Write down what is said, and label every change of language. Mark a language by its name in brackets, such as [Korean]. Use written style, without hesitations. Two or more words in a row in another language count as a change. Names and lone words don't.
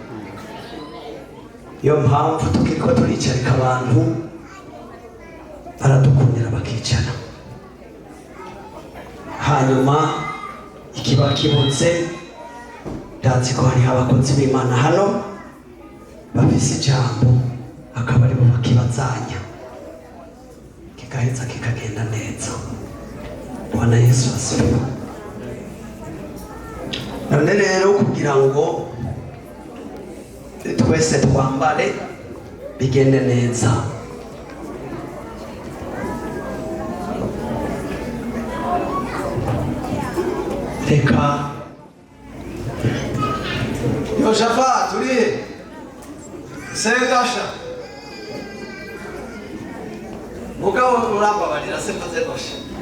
[Rundi] Iyo mpamvu tukiriko turicarika abantu baradukundira bakicara, hanyuma ikiba kibutse ndazi ko hariho abakozi b'Imana hano bafise ijambo, akaba aribo bakibazanya kigaheza kikagenda neza. [Swahili] Bwana Yesu asifiwe. [Rundi] None rero kugira ngo twese twambare bigende neza, reka Yoshafat uri Segasha mugabo urambabarira sembaze gosha.